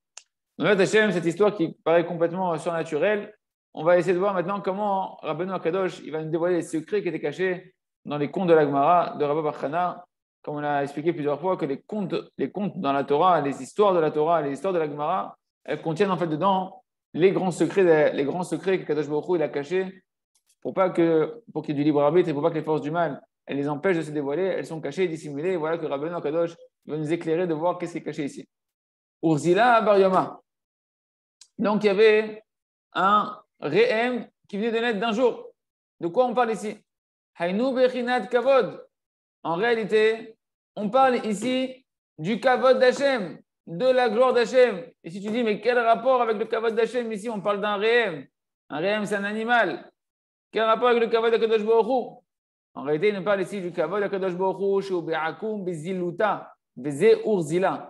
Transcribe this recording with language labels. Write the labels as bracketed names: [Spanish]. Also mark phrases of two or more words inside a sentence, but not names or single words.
[French] Donc là, Hachem, cette histoire qui paraît complètement surnaturelle, on va essayer de voir maintenant comment Rabbeinu HaKadosh il va nous dévoiler les secrets qui étaient cachés dans les contes de la Gemara de Rabba Bar Chana, comme on a expliqué plusieurs fois que les contes dans la Torah, les histoires de la Torah, les histoires de la Gemara, elles contiennent en fait dedans les grands secrets que Kadosh Baruch Hu il a cachés pour qu'il y ait du libre arbitre et pour pas que les forces du mal elles les empêchent de se dévoiler, elles sont cachées et dissimulées. Et voilà que Rabbeinu HaKadosh va nous éclairer de voir qu'est-ce qui est caché ici. [Aramaic] אורזילא בר יומא. [French] Donc il y avait un réem qui venait de naître d'un jour. De quoi on parle ici? [Hebrew] היינו בחינת כבוד. [French] En réalité, on parle ici du kavod d'Hachem, de la gloire d'Hachem. Et si tu dis, mais quel rapport avec le kavod d'Hachem ici? On parle d'un réem. Un réem, c'est un animal. Quel rapport avec le kavod d'Akadosh Baruch Hu? En réalité, il nous parle ici du kavod d'Akadosh Baruch Hu, chez [Aramaic] באקום, בזילותא, בזה אורזילא.